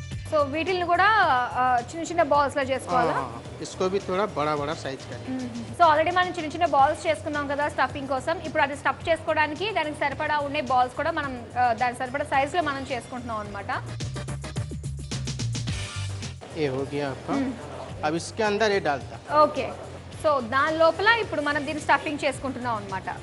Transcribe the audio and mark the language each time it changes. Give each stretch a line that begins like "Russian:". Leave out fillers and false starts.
Telugu: So వీటిని కూడా చిన్న చిన్న బాల్స్ లా చేసుకోవాలా?
Hindi: हाँ, इसको भी थोड़ा बड़ा बड़ा साइज का.
Telugu: సో ఆల్రెడీ మనం చిన్న చిన్న బాల్స్ చేసుకున్నాం కదా స్టఫింగ్ కోసం. ఇప్పుడు అది స్టఫ్ చేసుకోవడానికి దానికి సరిపడా ఉండే బాల్స్ కూడా మనం దానికి సరిపడా సైజ్ లో మనం చేసుకుంటున్నాం అన్నమాట.
Hindi: ये हो गया आपका. अब इसके अंदर ये डालता.
Telugu: ఓకే, సో దాని లోపల ఇప్పుడు మనం దీన్ని స్టఫింగ్ చేసుకుంటున్నాం అనమాట.